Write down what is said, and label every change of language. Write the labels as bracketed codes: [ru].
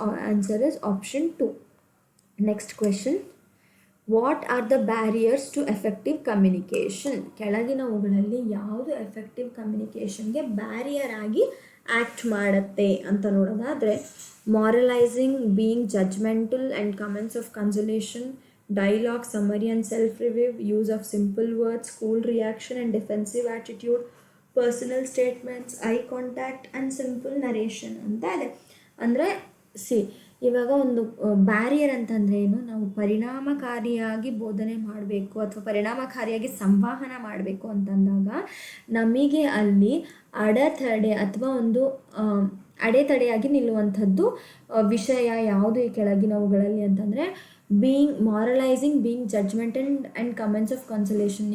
[en] Answer is option 2. Next question. What are the barriers to effective communication? [kn] ಕೆಳಗಿನವುಗಳಲ್ಲಿ ಯಾವುದು effective ಕಮ್ಯುನಿಕೇಷನ್ಗೆ barrier ಆಗಿ act ಮಾಡುತ್ತೆ ಅಂತ ನೋಡೋದಾದರೆ ಮಾರಲೈಸಿಂಗ್, [en] being judgmental and comments of consolation, dialogue, summary and self-review, use of simple words, cool reaction and defensive attitude, personal statements, eye contact and simple narration [kn] ಅಂತ ಇದೆ. ಅಂದರೆ ಇವಾಗ ಒಂದು ಬ್ಯಾರಿಯರ್ ಅಂತಂದರೆ ಏನು, ನಾವು ಪರಿಣಾಮಕಾರಿಯಾಗಿ ಬೋಧನೆ ಮಾಡಬೇಕು ಅಥವಾ ಪರಿಣಾಮಕಾರಿಯಾಗಿ ಸಂವಹನ ಮಾಡಬೇಕು ಅಂತಂದಾಗ ನಮಗೆ ಅಲ್ಲಿ ಅಡೆತಡೆ ಅಥವಾ ಒಂದು ಅಡೆತಡೆಯಾಗಿ ನಿಲ್ಲುವಂಥದ್ದು ವಿಷಯ ಯಾವುದು ಈ ಕೆಳಗಿನವುಗಳಲ್ಲಿ ಅಂತಂದರೆ being ಮಾರಲೈಸಿಂಗ್, [en] Being judgemental and comments of consolation.